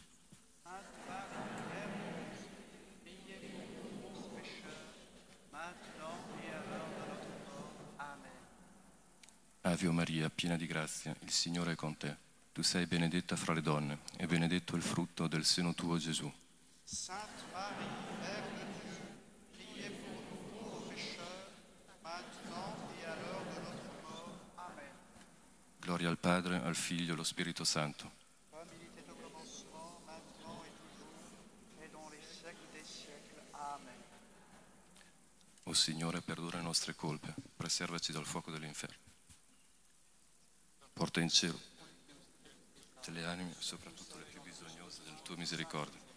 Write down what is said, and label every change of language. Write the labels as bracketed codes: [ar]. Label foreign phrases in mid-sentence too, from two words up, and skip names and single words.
[it] Ave Maria, piena di grazia, il Signore è con te. Tu sei benedetta fra le donne, e benedetto il frutto del seno tuo, Gesù. [fr] Sainte Marie, Mère de Dieu, priez pour nous pauvres pécheurs, maintenant et à l'heure de notre mort. Amen. [it] Gloria al Padre, al Figlio e allo Spirito Santo. [fr] Comme il était au commencement, maintenant et toujours, et dans les siècles des siècles. Amen. [it] O Signore, perdona le nostre colpe, preservaci dal fuoco dell'inferno. Porta in cielo tutte le anime, soprattutto le più bisognose della tua misericordia.